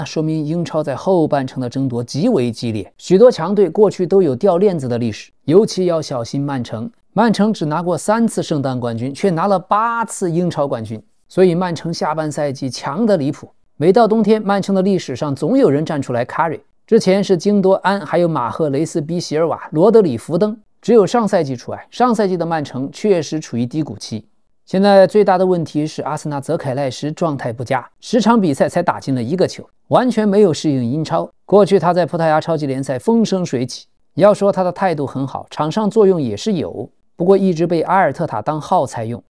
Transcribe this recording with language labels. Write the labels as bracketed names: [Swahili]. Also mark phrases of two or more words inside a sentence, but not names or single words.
[Chinese] 說明英超在後半程的爭夺極為激烈，許多強隊過去都有掉鏈子的歷史，尤其要小心曼城。曼城只拿過3次聖誕冠軍，卻拿了8次英超冠軍，所以曼城下半賽季強得離譜。每到冬天，曼城的歷史上總有人站出來 carry。之前是京多安，還有馬赫雷斯比席尔瓦、罗德里福登，只有上赛季除外。上赛季的曼城確實處於低谷期。現在最大的問題是阿森納澤凱賴什狀態不佳，10場比賽才打進了1個球，完全沒有適應英超。過去他在葡萄牙超級聯賽風生水起，要說他的態度很好，場上作用也是有，不過一直被阿爾特塔當耗材用。